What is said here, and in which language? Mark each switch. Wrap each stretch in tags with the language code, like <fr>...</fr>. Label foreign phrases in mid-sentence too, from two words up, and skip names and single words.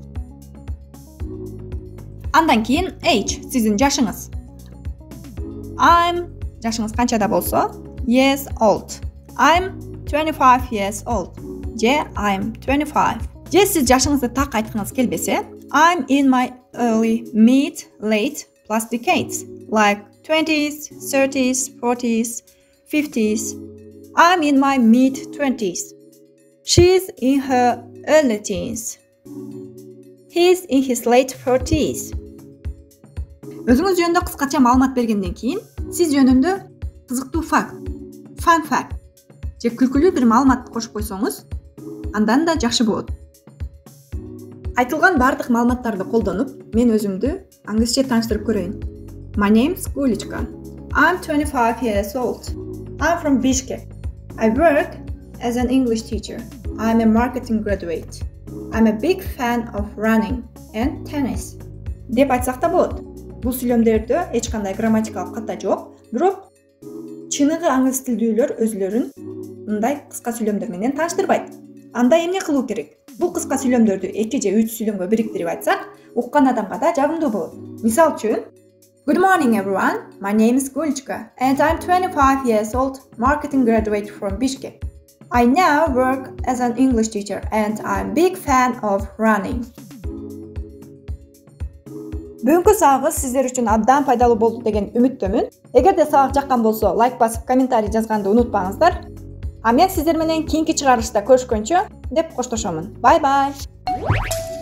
<ky>Андан кийин age, сиздин жашыңыз. I'm жашыңыз канчада болсо?</ky> <en>Years old. I'm 25 years old. Же I'm 25.</en> <ky>Же сиз жашыңызды так айткыңыз келбесе,</ky> <en>I'm in my early, mid, late plus decades, like 20s, 30s, 40s, 50s. I'm in my mid-20s. She's in her early teens. He's in his late 30s.</en> <ky>Өзүңүз жөнүндө кыскача маалымат бергенден кийин, сиз жөнүндө кызыктуу факт,</ky> <en>fun fact</en> <ky>же күлкүлүү бир маалымат кошуп койсоңуз, андан да жакшы болот. Айтылган бардык маалыматтарды колдонуп, мен өзүмдү англисче тааныштырып көрөйүн.</ky> <en>My name's Gulichka. I'm 25 years old. I'm from Bishkek. I work as an English teacher. I'm a marketing graduate. I'm a big fan of running and tennis.</en> <ky>Деп айтсак да болот. Бул сүйлөмдөрдө эч кандай грамматикалык ката жок, бирок чыныгы англис тилдүүлөр өзүлөрүн мындай кыска сүйлөмдөр менен тааныштырбайт. Анда эмне кылуу керек? Бул кыска сүйлөмдөрдү 2 же 3 сүйлөмгө бириктирип айтсак, уккан адамга да жагымдуу болот. Мисал үчүн,</ky> <en>Good morning everyone, my name is Gulichka and I'm 25 years old, marketing graduate from Bishkek. I now work as an English teacher and I'm a big fan of running.</en> <ky>Бүгүнкү сабагыбыз сиздер үчүн абдан пайдалуу болду деген үмүттөмүн. Эгерде сабак жаккан болсо, лайк басып, комментарий жазганды унутпаңыздар. А мен сиздер менен кийинки чыгарылышта көрүшкөнчө деп коштошомун.</ky> <en>Bye bye.</en>